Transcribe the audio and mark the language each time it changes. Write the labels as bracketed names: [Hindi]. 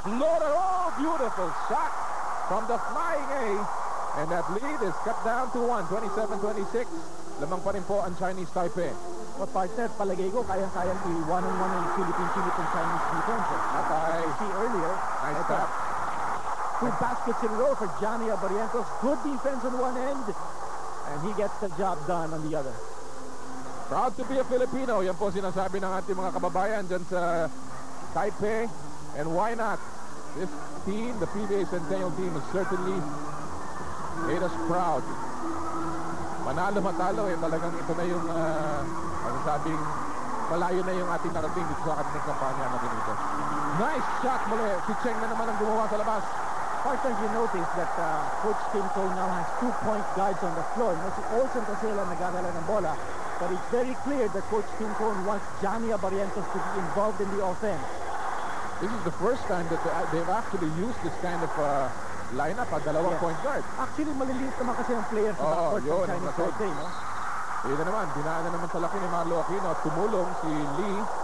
[English] Floater, oh, beautiful shot from the flying A. And that lead is cut down to 1, 27-26. [Filipino] Lamang pa rin po ang Chinese Taipei. Partner, palagay ko, kayang-kayang i-one-on-one ng Philippine Chinese defense. Natay. See earlier. [English] Nice tap. 2 baskets in a row for Johnny Barrientos. Good defense on one end. And he gets the job done on the other. Proud to be a Filipino. [Filipino] Yan po sinasabi ng ating mga kababayan dyan sa Taipei. [English] And why not? This team, the PBA Centennial team, is certainly made us proud. [Filipino] Manalo matalo talagang ito na yung masasabing malayo na yung ating narating dito sa ating kampanya natin dito. [English] Nice shot [Filipino] muli. Si Cheng na naman ang gumawa sa labas. [English] Partner, you notice that Coach Tim Cone now has 2 point guards on the floor. [Filipino] No, si Olsen kasi lang nag-aarala ng bola. [English] But it's very clear that Coach Tim Cone wants Johnny Barrientos to be involved in the offense. This is the first time that they've actually used this kind of lineup [Filipino] at dalawang point guard. Actually, maliliit naman kasi ang player sa backcourt ng Chinese Taipei, no? Ito naman, dinaan na naman sa laki ni Marlo Aquino at tumulong si Lee.